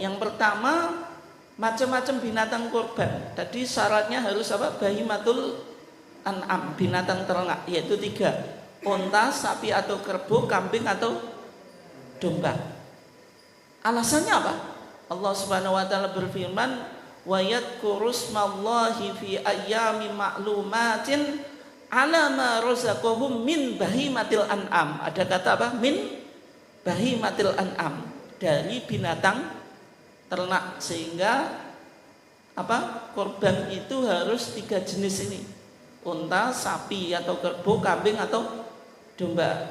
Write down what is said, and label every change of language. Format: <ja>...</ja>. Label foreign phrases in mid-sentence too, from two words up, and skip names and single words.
<id>Yang pertama, macam-macam binatang korban. Tadi syaratnya harus apa?</id> <ar>بهيمة الأنعام,</ar> <id>binatang ternak, yaitu 3: unta, sapi atau kerbau, kambing atau domba. Alasannya apa? Allah</id> <ar>سبحانه وتعالى</ar> <id>berfirman,</id> <ar>ويذكروا اسم الله في أيام معلومات على ما رزقهم من بهيمة الأنعام.</ar> <id>Ada kata apa?</id> <ar>من بهيمة الأنعام,</ar> <id>dari binatang ternak, sehingga apa, korban itu harus 3 jenis ini: unta, sapi atau kerbau, kambing atau domba.</id>